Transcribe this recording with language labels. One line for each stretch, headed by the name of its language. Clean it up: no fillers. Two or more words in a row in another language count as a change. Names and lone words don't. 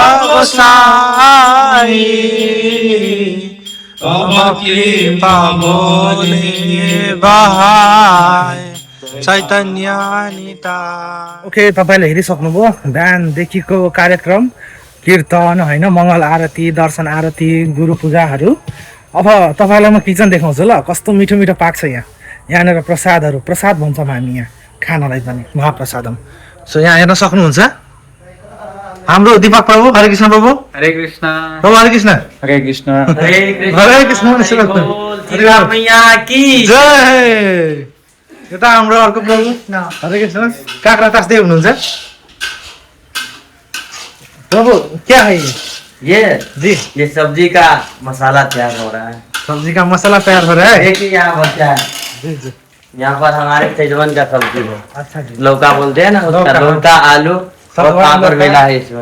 Nepali: गोसाई कृपा मोले बहाय चैतन्य निता। ओके, तपाईले हेरिसक्नुभयो बिहानदेखिको कार्यक्रम, कीर्तन होइन, मङ्गल आरती, दर्शन आरती, गुरु पूजाहरू। अब तपाईँलाई म किचन देखाउँछु ल, कस्तो मिठो मिठो पाक्छ यहाँ। यहाँनिर प्रसादहरू, प्रसाद भन्छौँ हामी यहाँ खानालाई पनि, महाप्रसादम। सो यहाँ हेर्न सक्नुहुन्छ हाम्रो दीपक प्रभु। हरे कृष्ण प्रभु। हरे कृष्ण प्रभु। हरे कृष्ण। हरे कृष्ण। हरे कृष्ण। जय। यता हाम्रो अर्को प्रभु। हरे कृष्ण। काँक्रा तास्दै हुनुहुन्छ प्रभु।
Hindi: क्या है ये जी? ये सब्जी का मसाला तैयार हो रहा है। सब्जी का मसाला तैयार हो रहा है। देखिए यहाँ पर क्या है। जी जी। यहाँ पर हमारे सेजवन का सब्जी है। अच्छा जी। लौका बोलते हैं ना, उसका लौका, आलू और पापड़ मिला है इसमें